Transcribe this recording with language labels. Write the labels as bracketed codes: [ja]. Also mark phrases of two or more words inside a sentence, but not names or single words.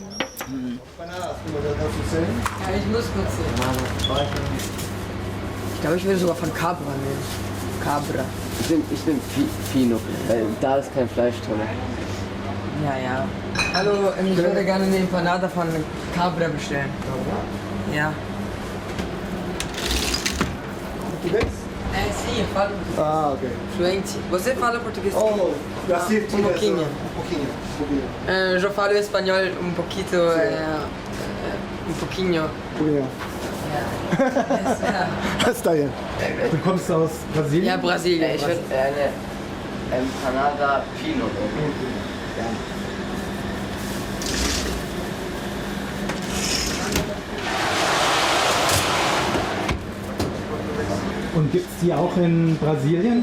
[de] Ja, ich muss kurz sehen. Ich glaube, ich würde sogar von Cabra nehmen. Cabra. Ich nehm Fino, weil da ist kein Fleisch drin. Ja. Hallo, ich würde gerne eine Empanada von Cabra bestellen. Ja. [pt] Português? Sim, eu falo português. Ah, ok. Fluente. Você fala português? Oh, Brasil, um pouquinho. Eu falo espanhol um pouquito. Um pouquinho. [es] Está bien. [de] Du kommst aus Brasilien? Ja, Brasilien. Ich würde eine Empanada Fino nehmen. Und gibt es die auch in Brasilien?